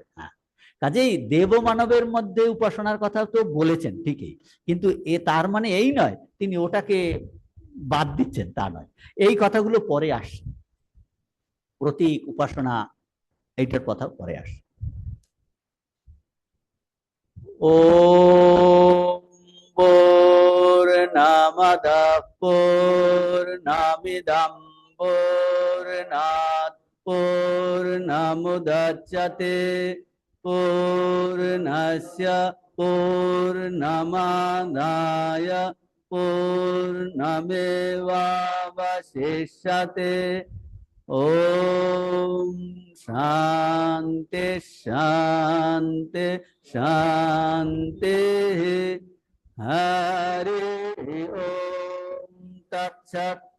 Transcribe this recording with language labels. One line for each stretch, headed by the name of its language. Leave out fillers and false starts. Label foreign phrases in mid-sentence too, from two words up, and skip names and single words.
Bangla: হ্যাঁ, কাজেই দেব মানবের মধ্যে উপাসনার কথা তো বলেছেন ঠিকই, কিন্তু এ তার মানে এই নয় তিনি ওটাকে বাদ দিচ্ছেন, তা নয়। এই কথাগুলো পরে আসছে, প্রতীক উপাসনা এইটার কথা পরে আসছে।
Sanskrit: ও পূর্ণমদ পূর্ণমিদং পূর্ণাৎ পূর্ণমুদচ্যতে পূর্ণস্য পূর্ণমাদায় পূর্ণমেবাবশিষ্যতে। ওম শান্তি শান্তি শান্তি। হরি ওম তৎসৎ।